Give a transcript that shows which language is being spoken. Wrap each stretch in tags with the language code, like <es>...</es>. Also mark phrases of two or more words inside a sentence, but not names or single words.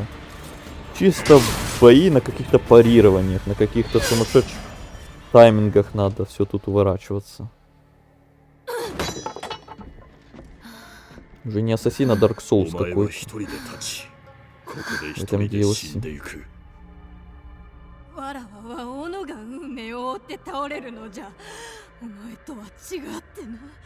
<ru>Чисто бои на каких-то парированиях, на каких-то сумасшедших таймингах надо все тут уворачиваться. Уже не Ассасин, а Dark Souls какой-то. В этом DLC.</ru> <ja>わらわは斧が運命を追って倒れるのじゃ。お前とは違ってな。</ja>